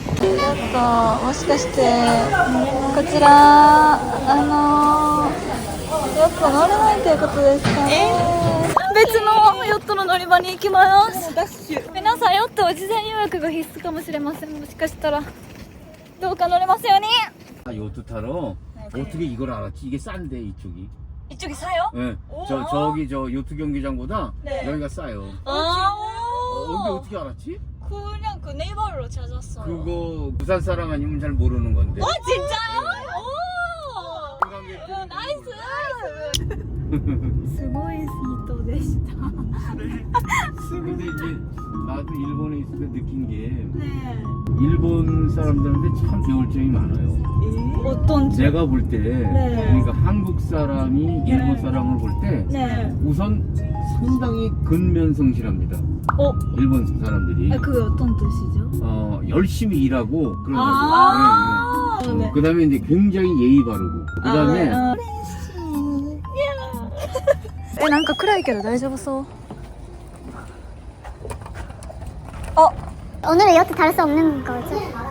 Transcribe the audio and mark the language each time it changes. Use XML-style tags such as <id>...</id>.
<ja>ヨットもしかしてこちらヨット乗れないということですかね。別のヨットの乗り場に行きます。皆さんヨットは事前予約が必須かもしれません。もしかしたらどうか乗れますように。</ja> <ko>요트 타러 어떻게 이걸 알았지? 이게 싼데 이쪽이. 이쪽이 싸요? 네. 저기 저 요트 경기장보다 네. 여기가 싸요. 아, 근데 어떻게 알았지? 그냥 그 네이버로 찾았어요. 그거 부산 사람 아니면 잘 모르는 건데. 진짜요? 오! 관광객들.</ko> <ja>나이스! すごい人でした。</ja> <ko>근데 이제 나도 일본에 있을 때 느낀 게 네. 일본 사람들한테 참 배울 점이 많아요. 어떤 점? 내가 볼 때, 그러니까 한국 사람이 일본 사람을 볼 때 네. 우선 상당히 근면성실합니다. 일본 사람들이. 그게 어떤 뜻이죠? 열심히 일하고 그런 아, 거죠. 네. 그다음에 이제 굉장히 예의 바르고 그다음에</ko> <ja>なんか暗いけど大丈夫そう。</ja> <ko>오늘은 여태 다를 수 없는 거죠?</ko>